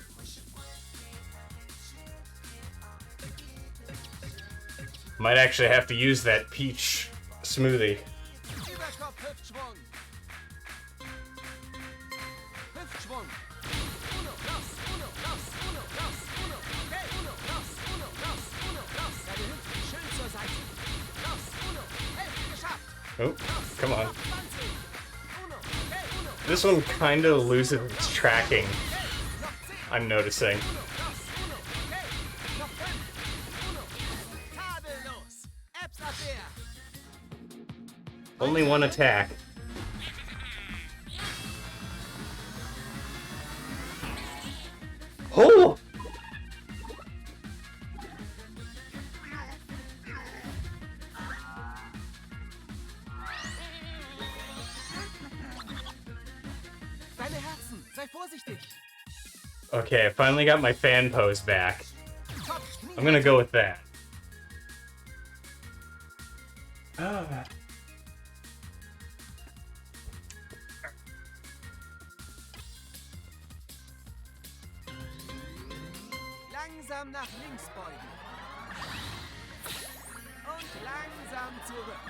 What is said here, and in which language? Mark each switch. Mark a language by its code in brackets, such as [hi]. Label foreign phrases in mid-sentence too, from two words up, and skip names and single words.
[en] Might actually have to use that peach smoothie. [de] Überkopf, Hüftschwung. Hüftschwung. [es] Uno, dos, uno, dos, uno, dos, uno. Okay, uno, dos, uno, dos, uno, dos. [de] Deine Hüften schön zur Seite. [es] Dos, uno. [de] Hälfte geschafft. [en] Oh, come on. 20. [es] Uno, okay, uno. [en] This one kind of loses its tracking, [de] Noch 10. [en] I'm noticing. [es] Uno, dos, uno. [de] Okay. Noch 5. Uno. Tadellos. Apps-Abwehr. [en] Only one attack. Oh! [de] Deine Herzen. Sei vorsichtig. [en] Okay, I finally got my fan pose back. Top. I'm gonna go with that. Ah. [de] Langsam nach links beugen. Und langsam zurück.